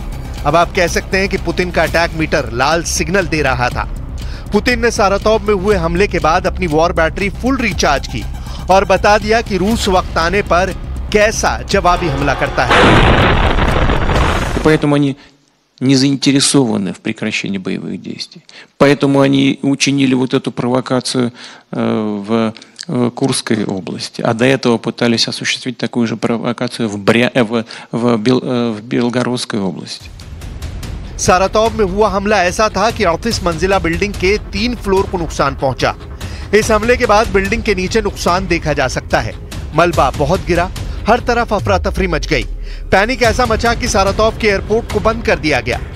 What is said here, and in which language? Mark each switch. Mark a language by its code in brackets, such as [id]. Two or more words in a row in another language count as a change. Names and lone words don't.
[hi] अब आप कह सकते हैं कि पुतिन का [en] attack meter [hi] लाल सिग्नल दे रहा था। पुतिन ने सारातोव में हुए हमले के बाद अपनी [en] war battery full recharge [hi] की और बता दिया कि रूस वक्त आने पर कैसा जवाबी हमला करता है। [ru] не заинтересованы в прекращении боевых действий. Поэтому они учинили вот эту провокацию в Курской области, а до этого пытались осуществить такую же провокацию в Белгородской области. [hi] सारातोव में हुआ हमला ऐसा था कि 38 मंजिला बिल्डिंग के 3 फ्लोर को नुकसान पहुंचा। इस हमले के बाद बिल्डिंग के नीचे नुकसान देखा जा सकता है। मलबा बहुत गिरा, हर तरफ अफरा तफरी मच गई। पैनिक ऐसा मचा कि सारातोव के एयरपोर्ट को बंद कर दिया गया।